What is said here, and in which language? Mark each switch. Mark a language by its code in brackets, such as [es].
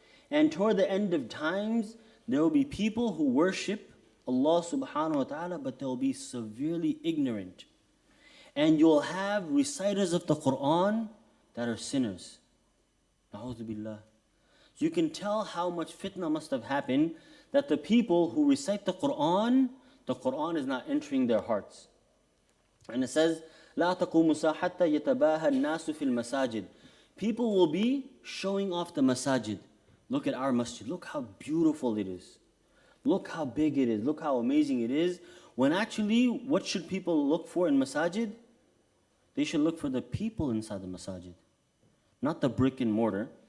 [en] And toward the end of times, there will be people who worship Allah subhanahu wa ta'ala, but they'll be severely ignorant. And you'll have reciters of the Quran that are sinners. Na'udhu billah. So you can tell how much fitna must have happened, that the people who recite the Quran is not entering their hearts. And it says, [ar] لا تقوم حتى يتباهى الناس في المساجد. [en] People will be showing off the masajid. Look at our masjid. Look how beautiful it is. Look how big it is. Look how amazing it is. When actually, what should people look for in masajid? They should look for the people inside the masajid, not the brick and mortar.